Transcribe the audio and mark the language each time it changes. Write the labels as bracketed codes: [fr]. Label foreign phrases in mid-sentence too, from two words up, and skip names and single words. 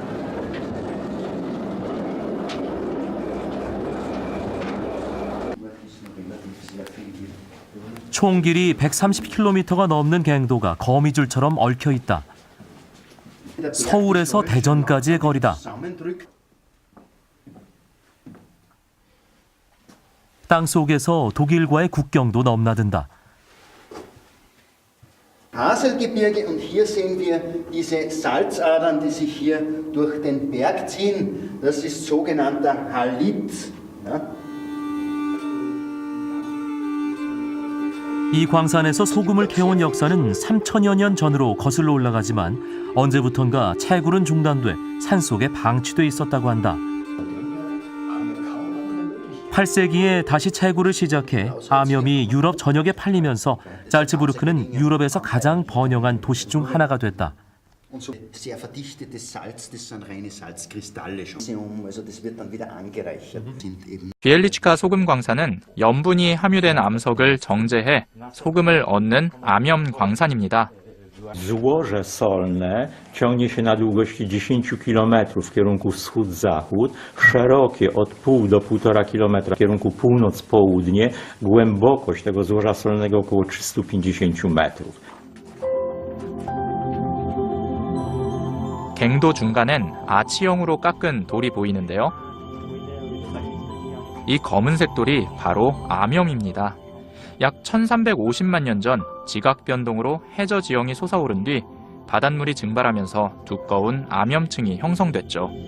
[ko] 총 길이 130km가 넘는 갱도가 거미줄처럼 얽혀 있다. 서울에서 대전까지의 거리다. 땅속에서 독일과의 국경도 넘나든다. [de] Haselgebirge und hier sehen wir diese Salzadern, die sich hier durch den Berg ziehen. Das ist sogenannter Halit. Ja? [ko] 이 광산에서 소금을 캐온 역사는 3천여 년 전으로 거슬러 올라가지만 언제부턴가 채굴은 중단돼 산속에 방치돼 있었다고 한다. 8세기에 다시 채굴을 시작해 암염이 유럽 전역에 팔리면서 잘츠부르크는 유럽에서 가장 번영한 도시 중 하나가 됐다. [de] Sehr verdichtetes Salz, das sind reine Salzkristalle schon. Also das wird dann wieder angereichert. [ko] 비엘리치카 소금 광산은 염분이 함유된 암석을 정제해 소금을 얻는 암염 광산입니다. [pl] Złoże solne ciągnie się na długości 10 km w kierunku wschód-zachód, szerokie od pół do 1,5 km w kierunku północ-południe, głębokość tego złoża solnego około 350 metrów. [ko] 갱도 중간엔 아치형으로 깎은 돌이 보이는데요. 이 검은색 돌이 바로 암염입니다. 약 1350만 년 전 지각 변동으로 해저 지형이 솟아오른 뒤 바닷물이 증발하면서 두꺼운 암염층이 형성됐죠.